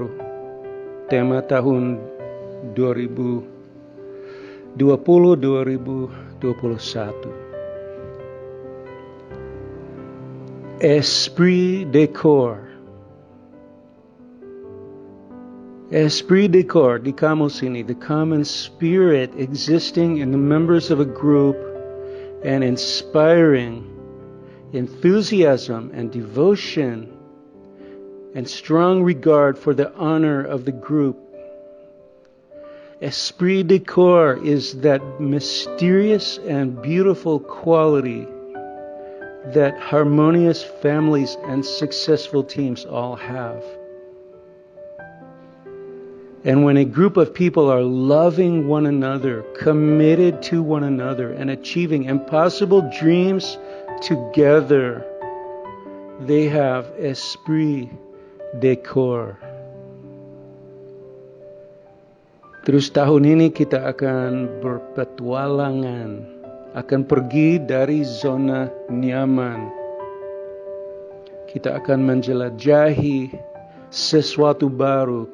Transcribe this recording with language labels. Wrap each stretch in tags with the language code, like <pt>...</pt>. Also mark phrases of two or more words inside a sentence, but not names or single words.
<id>Tema tahun 2020-2021.</id> <fr>Esprit de corps. Esprit de corps</fr> <id>di kamus ini,</id> <en>the common spirit existing in the members of a group and inspiring enthusiasm and devotion and strong regard for the honor of the group.</en> <fr>Esprit de corps</fr> <en>is that mysterious and beautiful quality that harmonious families and successful teams all have. And when a group of people are loving one another, committed to one another, and achieving impossible dreams together, they have</en> <fr>esprit de corps.</fr> <id>Terus tahun ini kita akan berpetualangan, akan pergi dari zona nyaman. Kita akan menjelajahi sesuatu baru.</id>